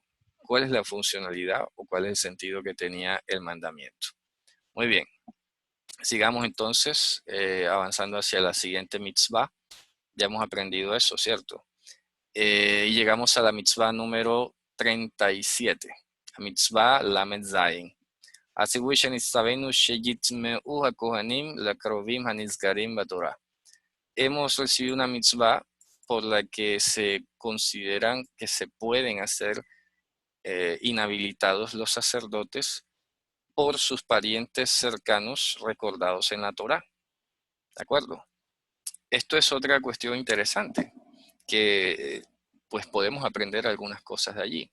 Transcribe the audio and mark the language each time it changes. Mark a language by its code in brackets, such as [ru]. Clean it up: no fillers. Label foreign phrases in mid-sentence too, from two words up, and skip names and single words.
[es] ¿Cuál es la funcionalidad o cuál es el sentido que tenía el mandamiento? Muy bien. Sigamos entonces avanzando hacia la siguiente mitzvah. Ya hemos aprendido eso, ¿cierto? Y llegamos a la mitzvah número 37. La [he] מצווה למד זין. הציווי שנצטווינו שיטמעו הכהנים לקרובים הנזכרים בתורה. [es] Hemos recibido una mitzvah por la que se consideran que se pueden hacer inhabilitados los sacerdotes por sus parientes cercanos recordados en la Torá. ¿De acuerdo? Esto es otra cuestión interesante, que pues podemos aprender algunas cosas de allí.